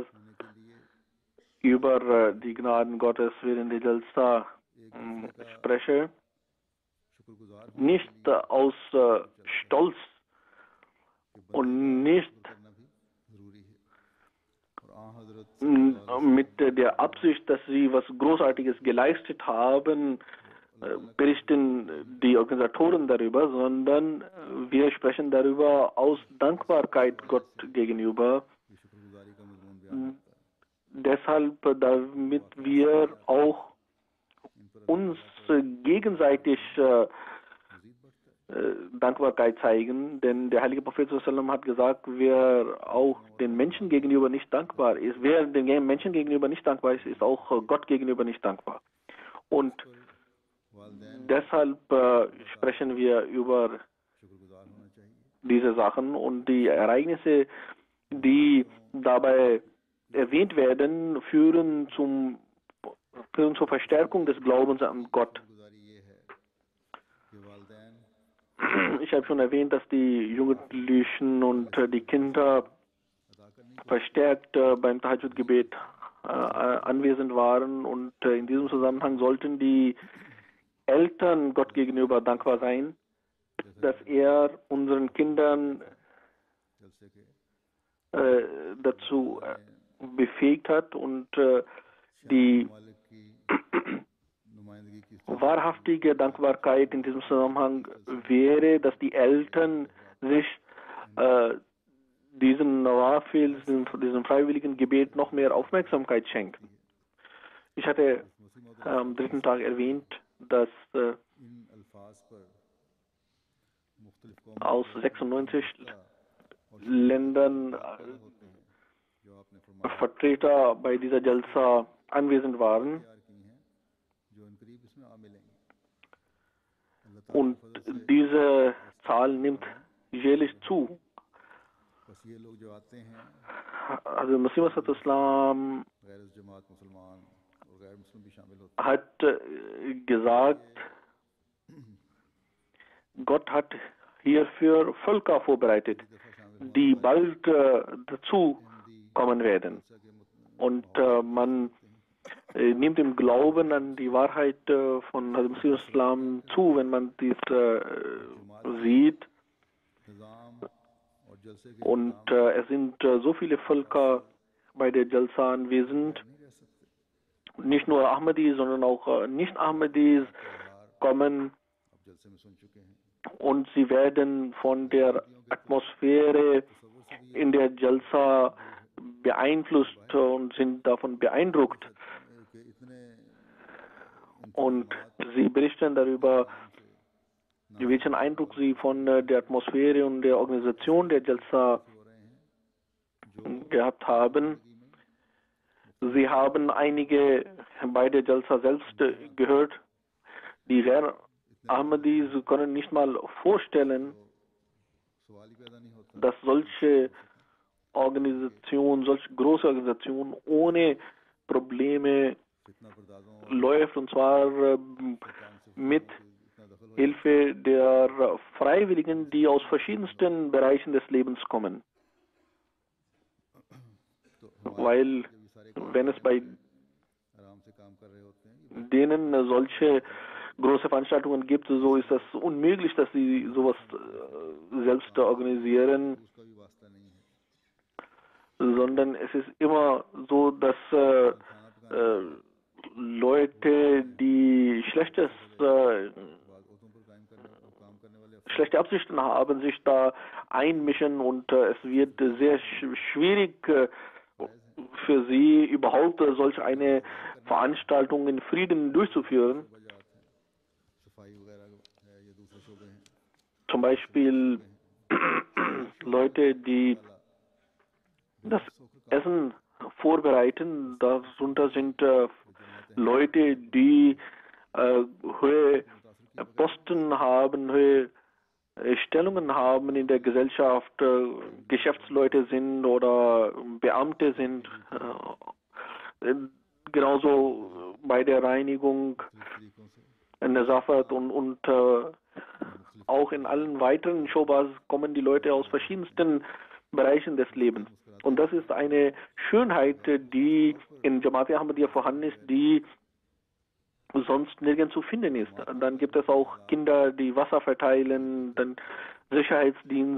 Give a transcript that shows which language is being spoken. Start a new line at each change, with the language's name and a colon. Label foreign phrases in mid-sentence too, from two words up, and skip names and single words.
Urdu: ہونے کے لیے
German: über die Gnaden Gottes während der Jalsa spreche,
Urdu: شکرگزار
German: nicht aus Stolz und nicht
Urdu: کرنا بھی ضروری ہے اور آ حضرت
German: mit der Absicht, dass sie was Großartiges geleistet haben, berichten die Organisatoren darüber, sondern wir sprechen darüber aus Dankbarkeit Gott gegenüber.
Urdu: یہ شکرگزاری کا مضمون بیان ہوتا ہے.
German: Deshalb, damit wir auch uns gegenseitig Dankbarkeit zeigen, denn der heilige Prophet ﷺ hat gesagt, wer auch den Menschen gegenüber nicht dankbar ist, wer den Menschen gegenüber nicht dankbar ist, ist auch Gott gegenüber nicht dankbar. Und deshalb sprechen wir über
Urdu: شکرگزار ہونا چاہیے.
German: diese Sachen und die Ereignisse, die dabei erwähnt werden, führen zur Verstärkung des Glaubens an Gott.
Urdu: شکرگزاری یہ ہے کہ والدین
German: Ich habe schon erwähnt, dass die Jugendlichen und die Kinder verstärkt beim Tahajjud-Gebet anwesend waren und in diesem Zusammenhang sollten die Eltern Gott gegenüber dankbar sein, dass er unseren Kindern
Urdu: جلسے کے
German: dazu befähigt hat und die
Urdu: مالک کی نمائندگی کی
German: wahrhaftige Dankbarkeit in diesem Zusammenhang wäre, dass die Eltern sich diesen Nawafil, diesem freiwilligen Gebet noch mehr Aufmerksamkeit schenken. Ich hatte am dritten Tag erwähnt, dass
Urdu: ان الفاظ پر مختلف قوم
German: aus 96 Ländern
Urdu: ہوتے ہیں جو آپ نے فرمایا
German: Vertreter bei dieser Jalsa anwesend waren
Urdu: تیار کی ہیں جو عنقریب اس میں آ ملیں گے. اللہ تعالیٰ
German: und diese Zahl nimmt jährlich zu.
Urdu: بس یہ لوگ جو آتے ہیں
German: Also Masih Islam
Urdu: غیر جماعت مسلمان اور غیر مسلم بھی شامل ہوتے
German: hat gesagt, Gott hat hierfür Völker vorbereitet, die bald dazu kommen werden. Und man nimmt im Glauben an die Wahrheit von Masih Islam zu, wenn man dies sieht.
Urdu: ہیں نظام اور جلسے کے
German: Und es sind so viele Völker bei der Jalsa anwesend.
Urdu: نہیں رہ سکتے.
German: Nicht nur Ahmadis, sondern auch Nicht-Ahmadis kommen
Urdu: آپ جلسے میں سن چکے ہیں
German: und sie werden von der Atmosphäre in der Jalsa beeinflusst und sind davon beeindruckt.
Urdu: کہ اتنے
German: Und sie berichten darüber, welchen Eindruck sie von der Atmosphäre und der Organisation der Jalsa
Urdu: ہو رہے ہیں
German: gehabt haben. Sie haben einige bei der Jalsa selbst gehört, die Ghair Ahmadis können nicht mal vorstellen,
Urdu: سوال ہی پیدا نہیں ہوتا.
German: dass solche Organisation, solche große Organisation ohne Probleme
Urdu: فتنہ پردازوں
German: läuft, und zwar mit
Urdu: اتنا دخل ہو
German: Hilfe der Freiwilligen, die aus verschiedensten Bereichen des Lebens kommen. Weil, wenn es bei
Urdu: آرام سے کام کر رہے ہوتے ہیں
German: denen solche große Veranstaltungen gibt, so ist es unmöglich, dass sie sowas selbst organisieren,
Urdu: اس کا بھی واسطہ نہیں ہے.
German: sondern es ist immer so, dass Leute, die schlechte Absichten haben, sich da einmischen und es wird sehr schwierig für sie überhaupt solch eine Veranstaltung in Frieden durchzuführen.
Urdu: صفائی وغیرہ ہے یہ دوسرے شعبے ہیں
German: Zum Beispiel Leute, die das Essen vorbereiten, darunter sind Leute, die hohe Posten haben, hohe Stellungen haben in der Gesellschaft, Geschäftsleute sind oder Beamte sind. Genauso bei der Reinigung,
Urdu: طریقوں سے
German: Nazafat und auch in allen weiteren Shobas kommen die Leute aus verschiedensten Bereichen des Lebens. Und das ist eine Schönheit, die in Jamaat Ahmadiyya vorhanden ist, die sonst nirgends zu finden ist. Dann gibt es auch Kinder, die Wasser verteilen, dann Sicherheitsdienst.